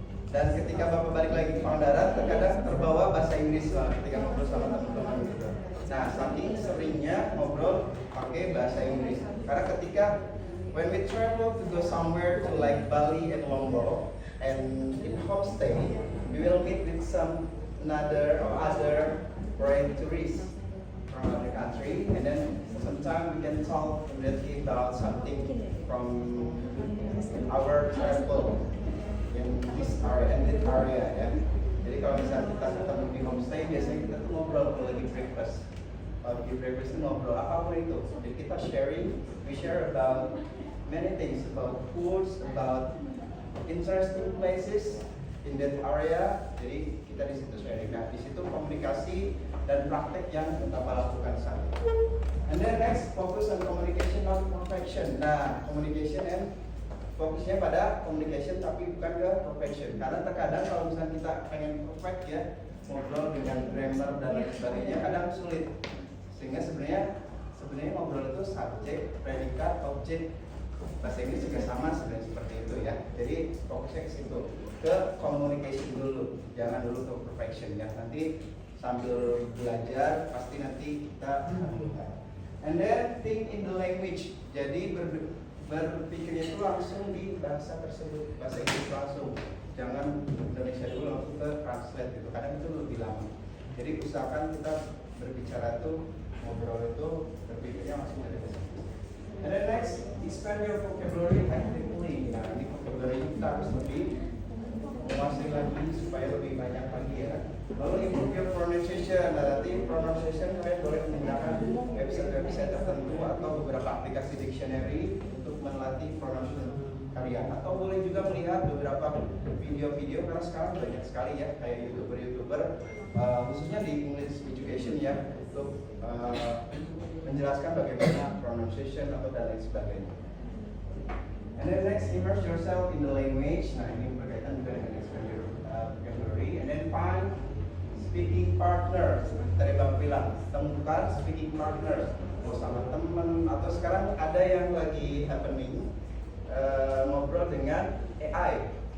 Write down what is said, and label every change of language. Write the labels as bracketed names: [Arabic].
[Indonesian] Dan ketika Bapak balik lagi ke Pangandaran, terkadang terbawa bahasa Inggris lah ketika ngobrol sama teman-teman gitu. Nah, saking seringnya ngobrol pakai bahasa Inggris. Karena ketika [English] when we travel to go somewhere to like Bali and Lombok and in homestay, we will meet with some other foreign tourists from other country, and then sometimes we can talk immediately about something from our travel in this area ya. [Indonesian] Jadi kalau misalnya kita ketemu di homestay, biasanya kita tuh ngobrol kalau lagi breakfast. Kalau lagi breakfast itu ngobrol apapun itu. Jadi kita [English] we share about many things, about foods, about interesting places in that area. [Indonesian] Jadi kita di situ sharing. Nah, di situ komunikasi dan praktek yang kita lakukan saat itu. [English] And then next, focus on communication, not perfection. [Indonesian] Nah, communication and fokusnya pada communication tapi bukan ke perfection. Karena terkadang kalau misalnya kita pengen perfect ya, ngobrol dengan grammar dan lain sebagainya kadang sulit. Sehingga sebenarnya ngobrol itu subjek, predikat, objek. Bahasa Inggris juga sama sebenarnya seperti itu ya. Jadi fokusnya ke situ, ke communication dulu, jangan dulu ke perfection ya. Nanti sambil belajar pasti nanti kita lakukan. [English] And then think in the language. [Indonesian] Jadi berpikirnya itu langsung di bahasa tersebut, bahasa Inggris langsung. Jangan Indonesia dulu langsung ke translate gitu. Kadang itu lebih lama. Jadi usahakan kita berbicara itu, ngobrol itu berpikirnya langsung dari bahasa Inggris. [English] And then next, expand your vocabulary actively. [Indonesian] Nah, ini vocabulary kita harus lebih menguasai lagi supaya lebih banyak lagi ya. Lalu [English] improve your pronunciation. [Indonesian] Nah, nanti pronunciation kalian boleh menggunakan website tertentu atau beberapa aplikasi dictionary untuk melatih pronunciation kalian. Atau boleh juga melihat beberapa video-video karena sekarang banyak sekali ya kayak youtuber khususnya di English education ya untuk menjelaskan bagaimana pronunciation atau dan lain sebagainya. [English] And then next, immerse yourself in the language. [Indonesian] Nah, ini berkaitan juga dengan [English] expand your vocabulary. And then find speaking partner. [Indonesian] Tadi Bang bilang, temukan speaking partner. Mau sama teman atau sekarang ada yang lagi happening ngobrol dengan AI.